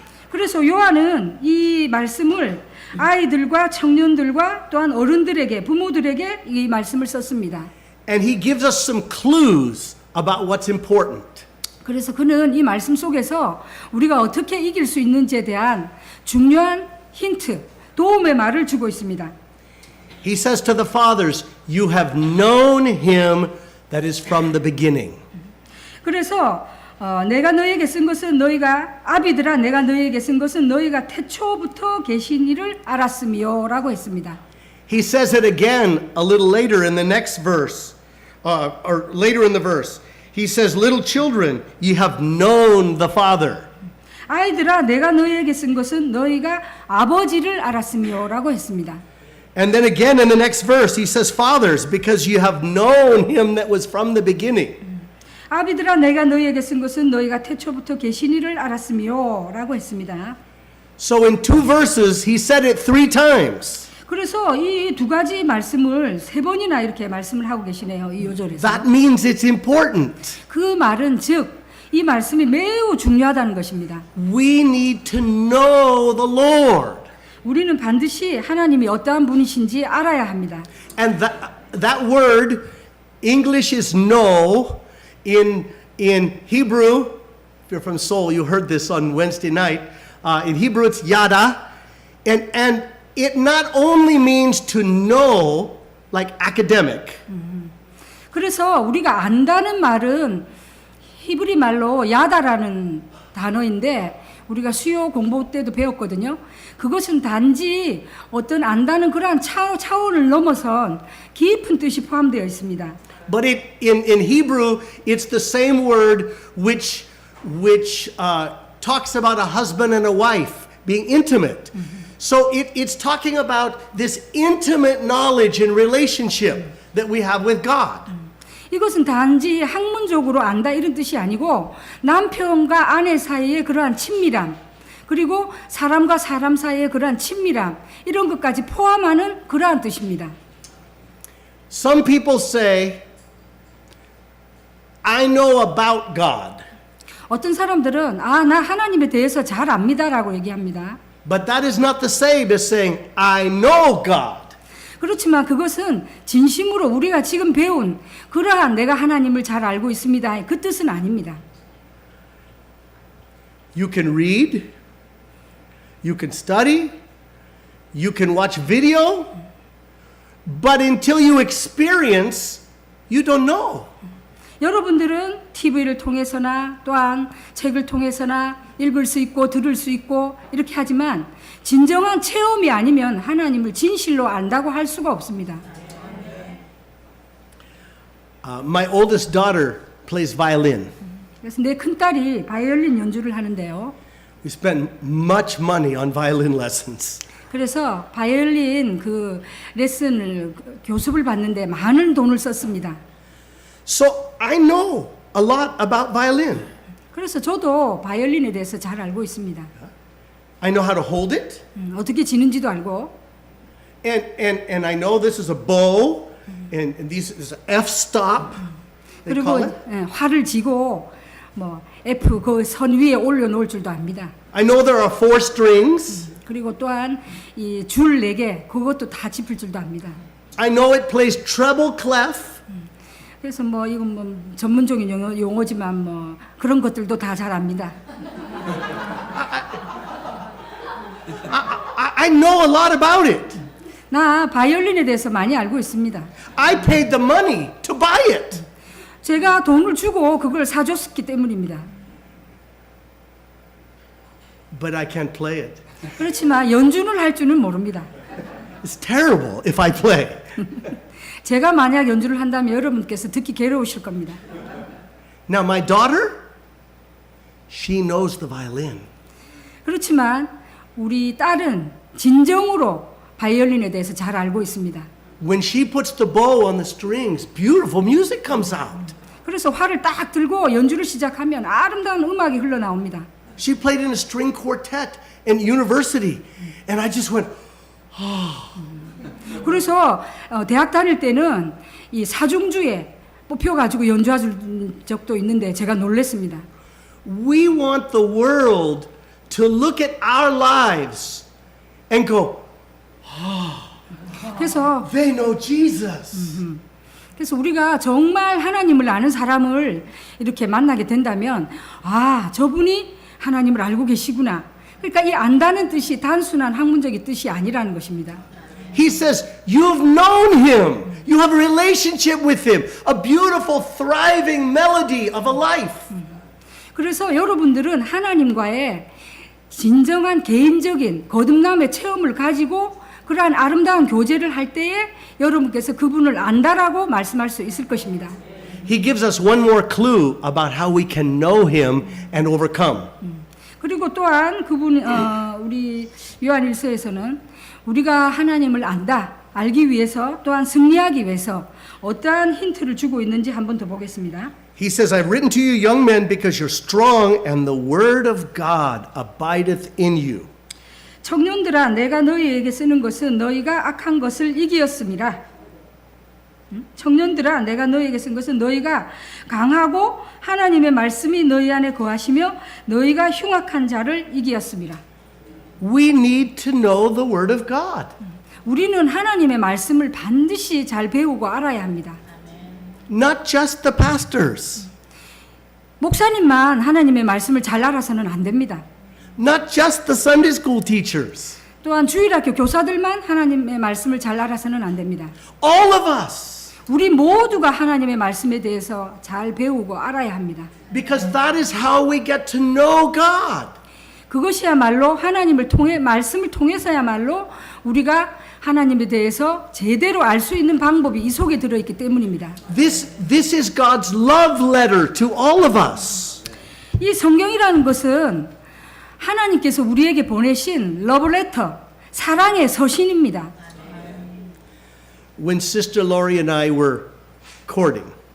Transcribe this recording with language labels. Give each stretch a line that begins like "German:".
Korean: 그래서 요한은 이 말씀을 아이들과 청년들과 또한 어른들에게 부모들에게 이 말씀을 썼습니다.
English: And he gives us some clues about what's important.
Korean: 그래서 그는 이 말씀 속에서 우리가 어떻게 이길 수 있는지에 대한 중요한 힌트, 도움의 말을 주고 있습니다.
English: He says to the fathers, you have known him that is from the beginning.
Korean: 그래서 내가 너희에게 쓴 것은 너희가 아비들아 내가 너희에게 쓴 것은 너희가 태초부터 계신 이를 알았음이요라고 했습니다.
English: He says it again a little later in the next verse, or later in the verse. He says, little children, ye have known the Father.
Korean: 아이들아 내가 너희에게 쓴 것은 너희가 아버지를 알았음이요라고 했습니다.
English: And then again in the next verse, he says, fathers, because you have known him that was from the beginning.
Korean: 아비들아 내가 너희에게 쓴 것은 너희가 태초부터 계신 이를 알았음이요라고 했습니다.
English: So in two verses, he said it 3 times.
Korean: 그래서 이 두 가지 말씀을 3번이나 이렇게 말씀을 하고 계시네요. 이 요절에서.
English: That means it's important.
Korean: 그 말은 즉 이 말씀이 매우 중요하다는 것입니다.
English: We need to know the Lord.
Korean: 우리는 반드시 하나님이 어떠한 분이신지 알아야 합니다.
English: And that word, English is know. In Hebrew, if you're from Seoul, you heard this on Wednesday night. In Hebrew, it's yada. And it not only means to know, like academic.
Korean: 그래서 우리가 안다는 말은 히브리 말로 야다라는 단어인데 우리가 수요 공부 때도 배웠거든요. 그것은 단지 어떤 안다는 그러한 차원을 넘어선 깊은 뜻이 포함되어 있습니다.
English: But in Hebrew, it's the same word which talks about a husband and a wife being intimate. So it's talking about this intimate knowledge and relationship that we have with God.
Korean: 이것은 단지 학문적으로 안다 이런 뜻이 아니고 남편과 아내 사이의 그러한 친밀함 그리고 사람과 사람 사이의 그러한 친밀함 이런 것까지 포함하는 그러한 뜻입니다.
English: Some people say, I know about God.
Korean: 어떤 사람들은 나 하나님에 대해서 잘 압니다라고 얘기합니다.
English: But that is not the same as saying, I know God.
Korean: 그렇지만 그것은 진심으로 우리가 지금 배운 그러한 내가 하나님을 잘 알고 있습니다. 그 뜻은 아닙니다.
English: You can read, you can study, you can watch video, but until you experience, you don't know.
Korean: 여러분들은 TV를 통해서나 또한 책을 통해서나 읽을 수 있고 들을 수 있고 이렇게 하지만 진정한 체험이 아니면 하나님을 진실로 안다고 할 수가 없습니다.
English: My oldest daughter plays violin.
Korean: 그래서 내 큰딸이 바이올린 연주를 하는데요.
English: We spend much money on violin lessons.
Korean: 그래서 바이올린 그 레슨을 교습을 받는데 많은 돈을 썼습니다.
English: So I know a lot about violin.
Korean: 그래서 저도 바이올린에 대해서 잘 알고 있습니다.
English: I know how to hold it.
Korean: 어떻게 지는지도 알고.
English: And I know this is a bow and this is an F stop. They call
Korean: 그리고
English: it.
Korean: 활을 쥐고 뭐 F 그 선 위에 올려놓을 줄도 압니다.
English: I know there are 4 strings.
Korean: 그리고 또한 이 줄 4개 그것도 다 짚을 줄도 압니다.
English: I know it plays treble clef.
Korean: 그래서 뭐 이건 뭐 전문적인 용어지만 뭐 그런 것들도 다 잘 압니다.
English: I know a lot about it.
Korean: 나 바이올린에 대해서 많이 알고 있습니다.
English: I paid the money to buy it.
Korean: 제가 돈을 주고 그걸 사줬기 때문입니다.
English: But I can't play it.
Korean: 그렇지만 연주는 할 줄은 모릅니다.
English: It's terrible if I play.
Korean: 제가 만약 연주를 한다면 여러분께서 듣기 괴로우실 겁니다.
English: Now my daughter, she knows the violin.
Korean: 그렇지만 우리 딸은 진정으로 바이올린에 대해서 잘 알고 있습니다.
English: When she puts the bow on the strings, beautiful music comes out.
Korean: 그래서 활을 딱 들고 연주를 시작하면 아름다운 음악이 흘러나옵니다.
English: She played in a string quartet in university, and I just went,
Korean: 그래서 대학 다닐 때는 이 사중주에 뽑혀가지고 연주한 적도 있는데 제가 놀랐습니다.
English: We want the world to look at our lives and go,
Korean: 그래서
English: they know Jesus.
Korean: 그래서 우리가 정말 하나님을 아는 사람을 이렇게 만나게 된다면 아, 저분이 하나님을 알고 계시구나. 그러니까 이 안다는 뜻이 단순한 학문적인 뜻이 아니라는 것입니다.
English: He says, you've known him. You have a relationship with him. A beautiful, thriving melody of a life.
Korean: 그래서 여러분들은 하나님과의 진정한 개인적인 거듭남의 체험을 가지고 그러한 아름다운 교제를 할 때에 여러분께서 그분을 안다라고 말씀할 수 있을 것입니다.
English: He gives us one more clue about how we can know him and overcome.
Korean: 그리고 또한 그분 우리 요한일서에서는 우리가 하나님을 안다, 알기 위해서 또한 승리하기 위해서 어떠한 힌트를 주고 있는지 한 번 더 보겠습니다.
English: He says, I've written to you young men because you're strong and the word of God abideth in you.
Korean: 청년들아, 내가 너희에게 쓰는 것은 너희가 악한 것을 이기었음이라. 청년들아, 내가 너희에게 쓴 것은 너희가 강하고 하나님의 말씀이 너희 안에 거하시며 너희가 흉악한 자를 이기었음이라.
English: We need to know the word of God.
Korean: 우리는 하나님의 말씀을 반드시 잘 배우고 알아야 합니다.
English: Not just the pastors.
Korean: 목사님만 하나님의 말씀을 잘 알아서는 안 됩니다.
English: Not just the Sunday school teachers.
Korean: 또한 주일학교 교사들만 하나님의 말씀을 잘 알아서는 안 됩니다.
English: All of us.
Korean: 우리 모두가 하나님의 말씀에 대해서 잘 배우고 알아야 합니다.
English: Because that is how we get to know God.
Korean: 그것이야말로 하나님을 통해 말씀을 통해서야말로 우리가 하나님에 대해서 제대로 알 수 있는 방법이 이 속에 들어 있기 때문입니다.
English: This is God's love letter to all of us.
Korean: 이 성경이라는 것은 하나님께서 우리에게 보내신 러브레터, 사랑의 서신입니다.
English: When Sister Lori and I were courting,